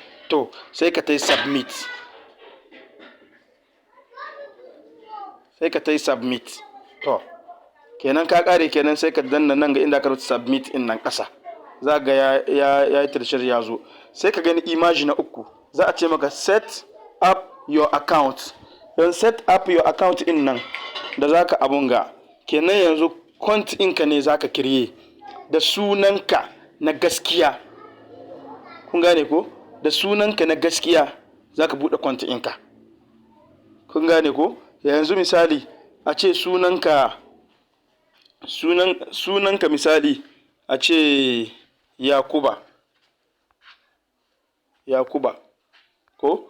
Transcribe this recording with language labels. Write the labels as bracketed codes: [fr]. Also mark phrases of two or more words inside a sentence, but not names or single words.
[ha] To sai ka tai submit. To kenan ka kare kenan sai ka danna nan ga inda ka rubuta submit in nan kasa. Za ga ya yi tirshir ya zo. Sai ka gani image na uku. Za a ce maka [en] set up your account. [ha] Don [en] set up your account [ha] in nan da za ka abun ga. Kenan yanzu account ɗinka ne za ka kirye da sunanka na gaskiya. Kun gane ko? Da sunanka na gaskiya za ka buɗe account ɗinka. Kun gane ko? Yanzu misali a ce sunanka misali a ce Yakuba ko?